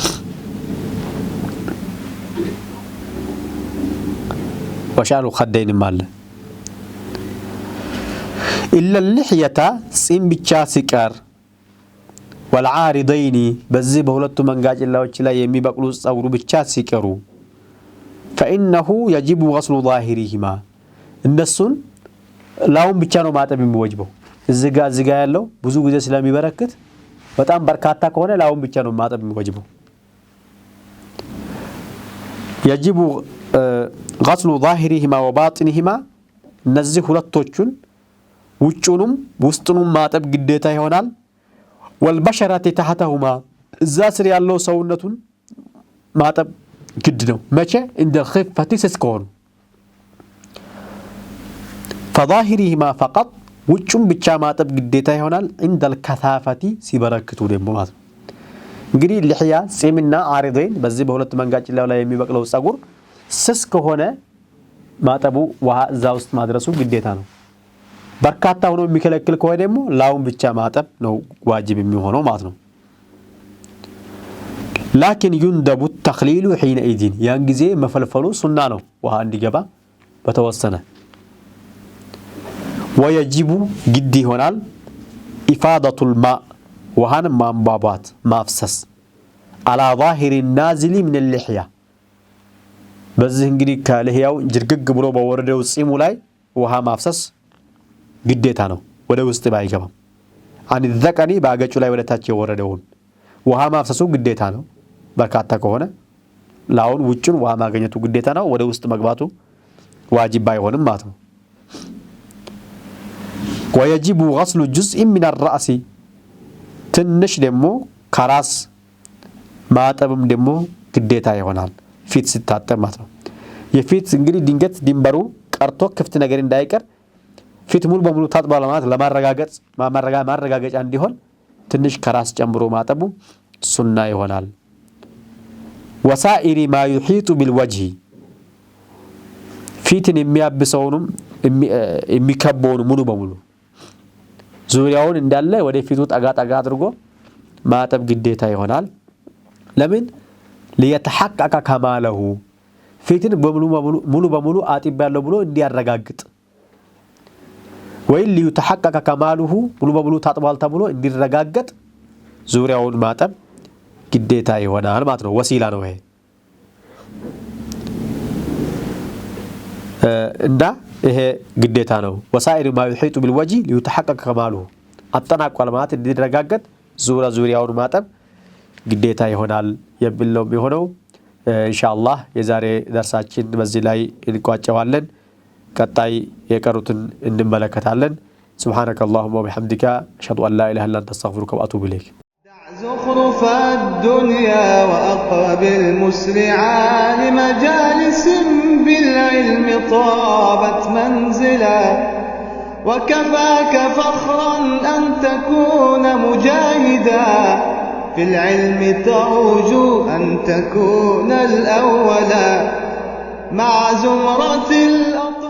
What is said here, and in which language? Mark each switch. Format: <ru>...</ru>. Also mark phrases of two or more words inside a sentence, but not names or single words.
<ar>وشعر الخدين</ar> <am>ማለ</am> <ar>إلا اللحية</ar> <am>ጺም ብቻ ሲቀር والعارضين በዚህ በሁለቱ መንጋጭላዎች ላይ የሚበቅሉ ጸጉሩ ብቻ ሲቀሩ</am> <ar>فإنه يجب غسل ظاهرهما</ar> <am>እነሱን ላውን ብቻ ነው ማጠብ የሚወጅበው። እዚጋ ያለው ብዙ ጊዜ ስለሚበረክት በጣም በርካታ ከሆነ ላውን ብቻ ነው ማጠብ የሚወጅበው።</am> <ar>يجب غسل ظاهرهما وباطنهما</ar> <am>እነዚህ ሁለቶቹን ውጭኑም ውስጡንም ማጠብ ግዴታ ይሆናል።</am> <ar>والبشرة تحتهما</ar> <am>እዛ ስር ያለው ሰውነቱን ማጠብ ግድ ነው። መቼ?</am> <ar>عند الخفة</ar> <am>ስስከሆኑ</am> <ar>فظاهرهما فقط</ar> <am>ውጭም ብቻ ማጠብ ግዴታ ይሆናል።</am> <ar>عند الكثافة</ar> <am>ሲበረክቱ ደግሞ ማለት ነው። እንግዲህ ልህያ ጺምና አሪዶይን በዚህ በሁለት መንጋጭላው ላይ የሚበቅለው ጸጉር ስስ ከሆነ ማጠቡ ውሃ እዛ ውስጥ ማድረሱ ግዴታ ነው። በርካታ ሆኖ የሚከለክል ከሆነ ደግሞ ላውን ብቻ ማጠብ ነው ዋጅብ የሚሆነው ማለት ነው።</am> <ar>لكن يندب التخليل حينئذ</ar> <am>ያን ጊዜ መፈልፈሉ ሱና ነው ውሃ እንዲገባ በተወሰነ። ويجب ግድ ይሆናል إفاضة الماء ውሃን ማንቧቧት ማፍሰስ</am> <ar>على ظاهر النازل من اللحية</ar> <am>በዚህ እንግዲህ ከልህያው ጅርግግ ብሎ በወረደው ጺሙ ላይ ውሃ ማፍሰስ ግዴታ ነው። ወደ ውስጥ ባይገባም</am> <ar>عن الذقن</ar> <am>ባገጩ ላይ ወደ ታች የወረደውን ውሃ ማፍሰሱ ግዴታ ነው። በርካታ ከሆነ ላውን ውጭን ውሃ ማግኘቱ ግዴታ ነው። ወደ ውስጥ መግባቱ ዋጅብ ባይሆንም ማለት ነው።</am> <ar>ويجب غسل جزء من الرأس</ar> <am>ትንሽ ደግሞ ከራስ ማጠብም ደግሞ ግዴታ ይሆናል ፊት ሲታጠብ ማለት ነው። የፊት እንግዲህ ድንገት ድንበሩ ቀርቶ ክፍት ነገር እንዳይቀር ፊት ሙሉ በሙሉ ታጥቧል ማለት ማረጋገጫ እንዲሆን ትንሽ ከራስ ጨምሮ ማጠቡ ሱና ይሆናል።</am> <ar>وسائر ما يحيط بالوجه</ar> <am>ፊትን የሚያብሰውንም የሚከበውን ሙሉ በሙሉ ዙሪያውን እንዳለ ወደ ፊቱ ጠጋ አድርጎ ማጠብ ግዴታ ይሆናል። ለምን?</am> <ar>ليتحقق كماله</ar> <am>ፊትን ሙሉ በሙሉ አጥብ ያለው ብሎ እንዲያረጋግጥ ወይ</am> <ar>ليتحقق كماله</ar> <am>ሙሉ በሙሉ ታጥቧል ተብሎ እንዲረጋገጥ ዙሪያውን ማጠብ ግዴታ ይሆናል ማለት ነው ወሲላ ነው ይሄ እንዳ ይሄ ግዴታ ነው</am> <ar>وسائر ما يحيط بالوجه ليتحقق كماله</ar> <am>አጠናቋል ማለት እንዲረጋገጥ ዙሪያውን ማጠብ ግዴታ ይሆናል የሚለው ቢሆነው ኢንሻአላህ የዛሬ ደርሳችን በዚህ ላይ እንቋጨዋለን ቀጣይ የቀሩትን እንመለከታለን</am> <ar>سبحانك اللهم وبحمدك اشهد ان لا اله الا انت استغفرك واتوب اليك زخرف الدنيا وأقبل مسرعا لمجالس بالعلم طابت منزلا وكفاك فخرا أن تكون مجاهدا في العلم ترجو أن تكون الأولا مع زمرة</ar>